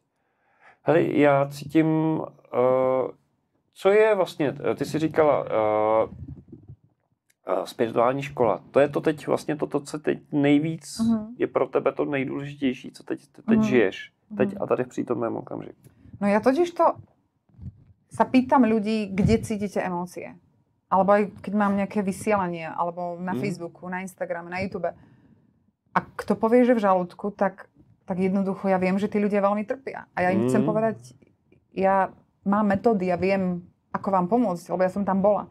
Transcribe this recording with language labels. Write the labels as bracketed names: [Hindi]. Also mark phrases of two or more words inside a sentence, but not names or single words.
[Czech] Hele, já cítím, co je vlastně, ty jsi říkala, spirituální škola. To je to teď vlastně toto, co teď nejvíc je pro tebe to nejdůležitější, co teď žiješ. Teď a tady v přítomném okamžiku. [Slovak] No ja totiž to sa pýtam ľudí, kde cítite emócie. Alebo aj keď mám nejaké vysielanie, alebo na Facebooku, na Instagrame, na YouTube. A kto povie, že v žalúdku, tak jednoducho ja viem, že tí ľudia veľmi trpia. A ja im chcem povedať, ja mám metódy, ja viem, ako vám pomôcť, lebo ja som tam bola.